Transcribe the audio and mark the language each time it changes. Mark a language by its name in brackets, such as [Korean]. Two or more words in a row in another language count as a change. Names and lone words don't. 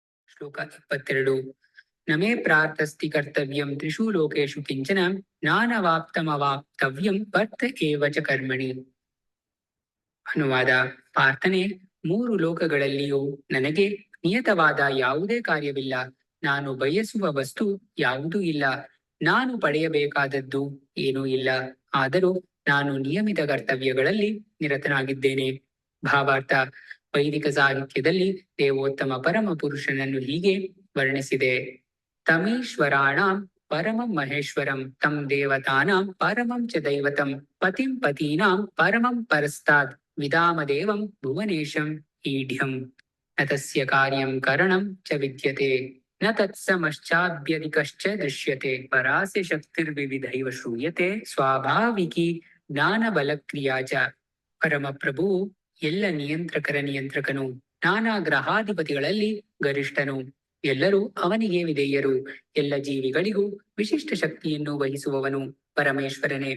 [Kannada] ಶ್ಲೋಕ 22. [Sanskrit] ನಮೇ ಪ್ರಾರ್ಥಸ್ತಿ ಕರ್ತವ್ಯಂ ತ್ರಿಷು ಲೋಕೇಶು ಕಿಂಚನ ನಾನವಾಪ್ತಮವಾಪ್ತವ್ಯಂ ವರ್ತ ಏವ ಚ ಕರ್ಮಣಿ. [Kannada] ಅನುವಾದ: ಪ್ರಾರ್ಥನೆ: ಮೂರು ಲೋಕಗಳಲ್ಲಿಯೂ ನನಗೆ ನಿಯತವಾದ ಯಾವುದೇ ಕಾರ್ಯವಿಲ್ಲ. ನಾನು ಬಯಸುವ ವಸ್ತು ಯಾವುದೂ ಇಲ್ಲ. ನಾನು ಪಡೆಯಬೇಕಾದದ್ದು ಏನೂ ಇಲ್ಲ. ಆದರೂ ನಾನು ನಿಯಮಿತ ಕರ್ತವ್ಯಗಳಲ್ಲಿ ನಿರತನಾಗಿದ್ದೇನೆ. ಭಾವಾರ್ಥ: ವೈದಿಕ ಸಾಹಿತ್ಯದಲ್ಲಿ ದೇವೋತ್ತಮ ಪರಮ ಪುರುಷನನ್ನು ಹೀಗೆ ವರ್ಣಿಸಿದೆ. [Sanskrit] ತಮೀಶ್ವರಾಣಾಂ ಪರಮಂ ಮಹೇಶ್ವರಂ ತಂ ದೇವತಾನಾಂ ಪರಮಂ ಚ ದೈವತಂ ಪತಿಂ ಪತೀನಾಂ ಪರಮಂ ಪರಸ್ತಾತ್ ವಿದಾಮದೇವಂ ಭುವನೇಶಂ ಈಢ್ಯಂ ನ ತಸ್ಯ ಕಾರ್ಯಂ ಕರಣಂ ಚ ವಿದ್ಯತೆ ನ ತತ್ಸಮಶ್ಚಾಭ್ಯಧಿಕಶ್ಚ ದೃಶ್ಯತೆ ಪರಾಸ್ಯ ಶಕ್ತಿರ್ವಿವಿಧೈವ ಶ್ರೂಯತೆ ಸ್ವಾಭಾವಿಕಿ ಜ್ಞಾನಬಲಕ್ರಿಯಾ ಚ. [Kannada] ಪರಮಪ್ರಭುವು ಎಲ್ಲ ನಿಯಂತ್ರಕರ ನಿಯಂತ್ರಕನು, ನಾನಾ ಗ್ರಹಾಧಿಪತಿಗಳಲ್ಲಿ ಗರಿಷ್ಠನು. ಎಲ್ಲರೂ ಅವನಿಗೆ ವಿಧೇಯರು. ಎಲ್ಲ ಜೀವಿಗಳಿಗೂ ವಿಶಿಷ್ಟ ಶಕ್ತಿಯನ್ನು ವಹಿಸುವವನು ಪರಮೇಶ್ವರನೇ.